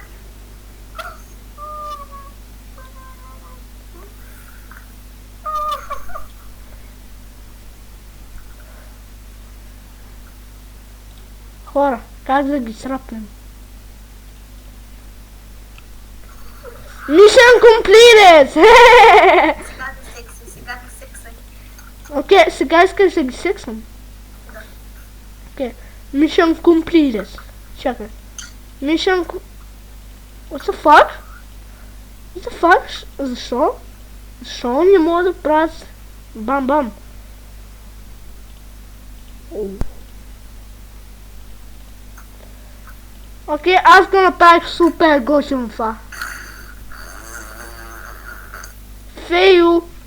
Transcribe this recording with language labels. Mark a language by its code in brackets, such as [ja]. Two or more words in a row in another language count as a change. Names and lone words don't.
[bg] Хора, как да ги срапнем? [en] Mission completed! [bg] Сега ти сексай. Окей, сега искам да ги сексам. Окей, [en] mission completed. Чакай. What the fuck? [bg] Защо? Защо не мога да правят бам-бам? Окей, аз го направих супер готино това. Фейл!